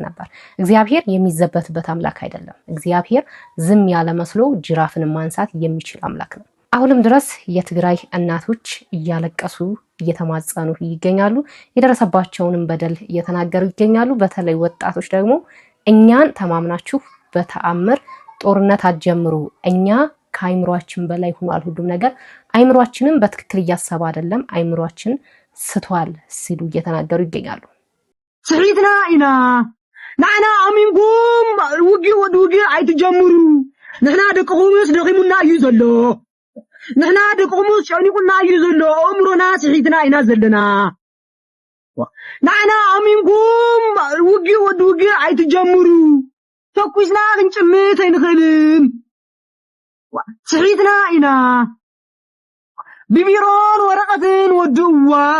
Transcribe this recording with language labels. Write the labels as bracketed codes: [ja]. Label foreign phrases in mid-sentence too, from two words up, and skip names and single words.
[am] ነበር። እግዚአብሔር የሚዘበትበት አምላክ አይደለም። እግዚአብሔር ዝም ያለ መስሎ ጅራፍን ማንሳት የሚችል አምላክ ነው። አሁንም ድረስ የትግራይ እናቶች እያለቀሱ እየተማጸኑ ይገኛሉ። የደረሰባቸውንም በደል እየተናገሩ ይገኛሉ። በተለይ ወጣቶች ደግሞ እኛን ተማምናችሁ በተአምር ጦርነት አትጀምሩ፣ እኛ ከአይምሯችን በላይ ሆኗል ሁሉም ነገር፣ አይምሯችንም በትክክል እያሰበ አይደለም፣ አይምሯችን ስቷል ሲሉ እየተናገሩ ይገኛሉ። [ti] ስሒትና ኢና ንዓና ኣሚንኩም ውጊ ኣይትጀምሩ፣ ንሕና ደቂ ኹሙስ ደኺሙና እዩ ዘሎ፣ ንሕና ደቂ ኹሙስ ጨኒቁና እዩ ዘሎ፣ ኣእምሮና ስሒትና ኢና ዘለና። ንዓና ኣሚንኩም ውጊ ኣይትጀምሩ፣ ተኩስና ክንጭምት ኣይንኽእልን፣ ስሒትና ኢና ብቢሮን ወረቐትን ወድእዋ።